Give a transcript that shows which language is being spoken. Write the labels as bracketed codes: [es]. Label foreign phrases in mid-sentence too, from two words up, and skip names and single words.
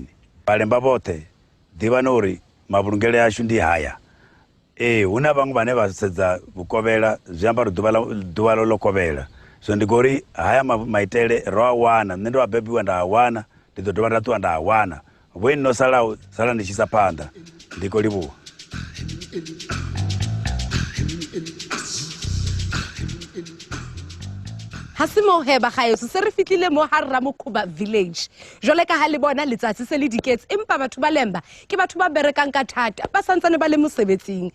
[ve] Vhalemba vhoṱhe ḓivhani uri mavhulungele ashu ndi haya. Hu na vhaṅwe vhane vha sedza vhukovhela zwi amba uri ḓuvha ḽo kovhela. So ndi gori haya maitele ro a wana, nṋe ndo a bebiwa nda a wana, ndi ḓo dovha nda ṱuwa nda a wana. Vhoini no salaho sala ndi tshi isa phanḓa. Ndi khou livhuwa. [nso] Ha se mo he ba gaeso se re fitlile mo Harra Mokhuba village. Jole ka ha le bona letsatsi se le diketse empa batho ba lemba ke batho ba berekang ka thata ba santsane ba le mosebetsing.